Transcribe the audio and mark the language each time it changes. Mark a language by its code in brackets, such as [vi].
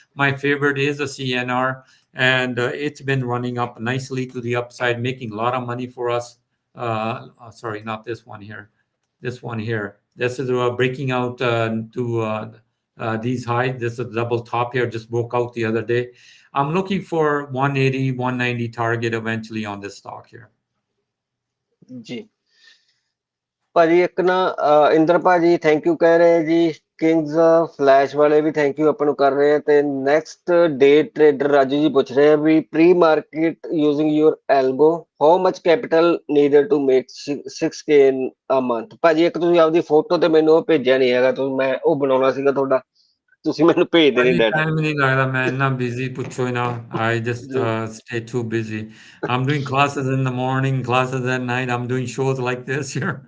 [en] My favorite is a CNR, and it's been running up nicely to the upside, making a lot of money for us. Sorry, not this one here. This one here. This is breaking out to these highs. This is a double top here, just broke out the other day. I'm looking for 180, 190 target eventually on this stock here. [pa] ਜੀ ਭਾਜੀ ਇੱਕ ਨਾ ਇੰਦਰ ਭਾਜੀ thank you ਕਹਿ ਰਹੇ ਜੀ, Kings flash ਵਾਲੇ ਵੀ thank you ਆਪਾਂ ਨੂੰ ਕਰ ਰਹੇ ਆ। [en] ਤੇ next day trader Raju [pa] ਜੀ ਪੁੱਛ ਰਹੇ ਆ ਵੀ [en] Pre market using your algo how much capital needed to make 6K in a month. [pa] ਭਾਜੀ ਇੱਕ ਤੁਸੀਂ ਆਪਦੀ ਫੋਟੋ ਤੇ ਮੈਨੂੰ ਉਹ ਭੇਜਿਆ ਨਹੀਂ ਹੈਗਾ, ਤੁਸੀਂ ਮੈਂ ਉਹ ਬਣਾਉਣਾ ਸੀਗਾ ਤੁਹਾਡਾ, ਤੁਸੀਂ ਮੈਨੂੰ ਭੇਜਦੇ ਨਹੀਂ ਡਾਟਾ। Time ਨਹੀਂ ਲੱਗਦਾ, ਮੈਂ ਇੰਨਾ busy ਪੁੱਛੋ ਹੀ ਨਾ। [en] I just stay too busy. I'm doing classes in the morning, classes at night. I'm doing shows like this here.